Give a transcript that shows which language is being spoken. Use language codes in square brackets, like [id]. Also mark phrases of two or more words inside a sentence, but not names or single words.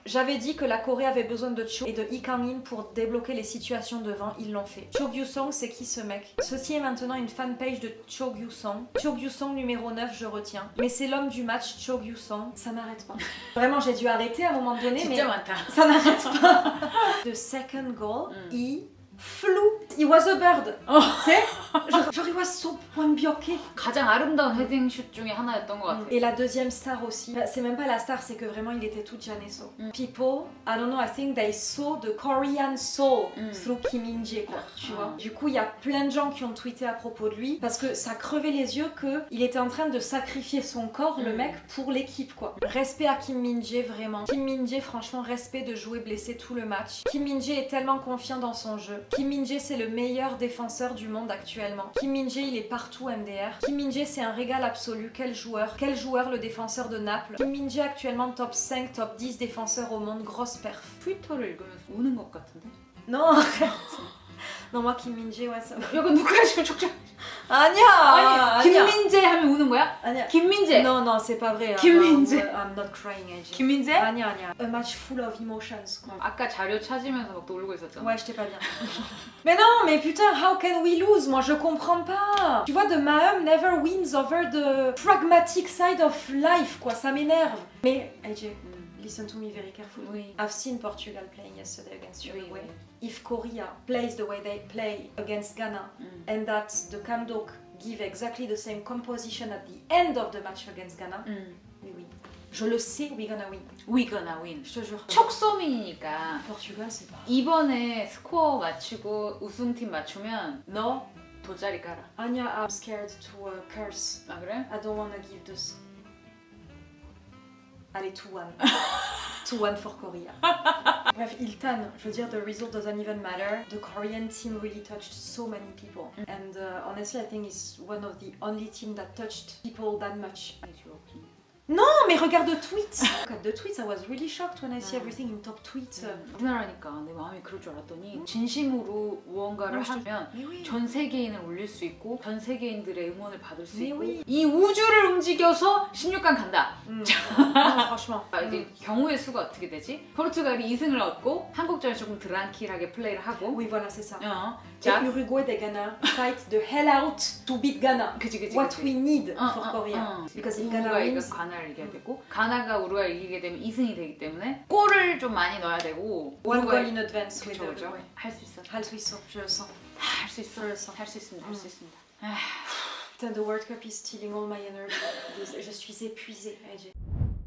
[fr] J'avais dit que la Corée avait besoin de Cho et de Lee Kang-in pour débloquer les situations devant, ils l'ont fait. Cho Gyu-sung, c'est qui ce mec? Ceci est maintenant une fanpage de Cho Gyu-sung. Cho Gyu-sung numéro 9, je retiens. Mais c'est l'homme du match, Cho Gyu-sung. Ça n'arrête pas. Vraiment, j'ai dû arrêter à un moment donné, mais... [ko] 진짜 많다. [fr] Ça n'arrête pas. [en] The second goal, he flou. It was a bird. [fr] C'est genre [en] it was so 완벽해. [ko] 가장 아름다운 헤딩 슛 중에 하나였던 것 같아. [fr] Et la deuxième star aussi, c'est même pas la star, c'est que vraiment il était tout Janeso. [en] People, I don't know, I think they saw the Korean soul through Kim Min-jae, [fr] quoi, tu vois. Du coup, il y a plein de gens qui ont tweeté à propos de lui parce que ça crevait les yeux qu'il était en train de sacrifier son corps, le mec, pour l'équipe, quoi. Respect à Kim Min-jae, vraiment. Kim Min-jae, franchement, respect de jouer blessé tout le match. Kim Min-jae est tellement confiant dans son jeu. Kim Min-jae, c'est le meilleur défenseur du monde actuellement. Kim Min-jae, il est partout MDR. Kim Min-jae, c'est un régal absolu. Quel joueur le défenseur de Naples. Kim Min-jae actuellement top 5, top 10 défenseurs au monde, grosse perf. [ko] 트위터를 읽으면서 우는 것 같은데? [fr] Non, arrête. Non, moi Kim Min-jae, ouais, ça va. [ko] 약간 누구야 지금 촉촉. 아니야. 김민재 하면 우는 거야? 아니야. 김민재. [fr] Non, non, c'est pas vrai. Kim Min-jae. [en] I'm not crying, AJ. [ko] 김민재? 아니야. [en] A match full of emotions, [fr] quoi. [ko] 아까 자료 찾으면서 막 놀고 있었잖아. [fr] Ouais, j'étais pas bien. Mais non, mais putain, [en] how can we lose? [fr] Moi, je comprends pas. Tu vois, de [en] Mahem never wins over the pragmatic side of life, [fr] quoi. Ça m'énerve. Mais, [en] AJ, listen to me very carefully. [fr] Oui. [en] I've seen Portugal playing yesterday against Uruguay. [fr] Oui. [en] If Korea plays the way they play against Ghana, and that the Kamdok give exactly the same composition at the end of the match against Ghana, we win. [fr] Je le sais, [en] we're gonna win. We gonna win. [fr] Je te jure. [ko] 촉소민이니까 [fr] Portugal, c'est pas. [ko] 이번에 스코어 맞추고 우승팀 맞추면 너 돗자리 깔아. [en] Anya, I'm scared to curse. [ko] 아 그래? [en] I don't wanna give this. Allez, 2-1. 2-1 for Korea. [fr] Bref, Iltan, je veux dire, [en] the result doesn't even matter. The Korean team really touched so many people. And honestly, I think it's one of the only team that touched people that much. [fr] Non, mais regarde [en] the tweets! Look at the tweets, I was really shocked when I see everything in top tweets. [ko] 우리나라니까 내 마음이 그럴 줄 알았더니 진심으로 무언가를 하면 [fr] Mais oui. [ko] 전 세계인을 올릴 수 있고 전 세계인들의 응원을 받을 수 [fr] Mais [ko] 있고 [fr] oui. [ko] 이 우주를 움직여서 16강 간다. [fr] Non, franchement. [ko] 이제 경우의 수가 어떻게 되지? 포르투갈이 2승을 얻고 한국전에 조금 드랑킬하게 플레이를 하고 [fr] Oui, voilà, c'est ça. [ko] 자, [en] Uruguay, they gonna fight the hell out to beat Ghana. [ko] 그치 [en] What we need for Korea. Korea. Because if Ghana [ko] 우루과이가 [en] wins, [ko] 가나를 이겨야 되고 가나가 우루과이 이기게 되면 2승이 되기 때문에 골을 좀 많이 넣어야 되고 [en] one goal [ko] 우루과이 [en] in advance with [ko] 그쵸 그쵸 [en] Uruguay. [ko] 할 수 있어 할 수 있어, [fr] je le sens. [ko] 할 수 있어 [fr] Je le sens. [ko] 할 수 있습니다 할 수 있습니다 [fr] Putain, [en] the World Cup is stealing all my energy. [fr] Je suis épuisée. AJ.